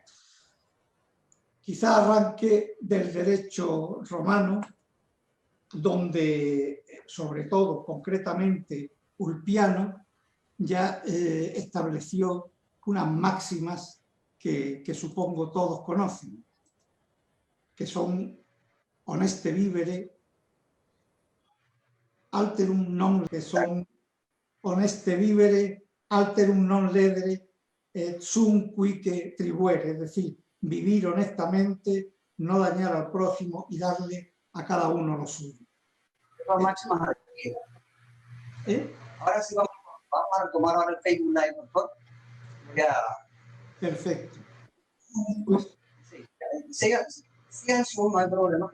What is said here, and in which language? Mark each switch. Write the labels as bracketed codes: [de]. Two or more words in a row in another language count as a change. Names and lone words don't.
[es] Quizá arranque del derecho romano, donde, sobre todo, concretamente, Ulpiano ya estableció unas máximas que supongo todos conocen, que son [la] honeste vivere, alterum non, [es] que son [la] honeste vivere, alterum non ledere, et sum quique tribuere, [es] es decir, vivir honestamente, no dañar al prójimo y darle a cada uno lo suyo. Ahora sí vamos a tomar ahora el Facebook Live, por favor. Perfecto. Pues, sí, sigan su, no hay problema.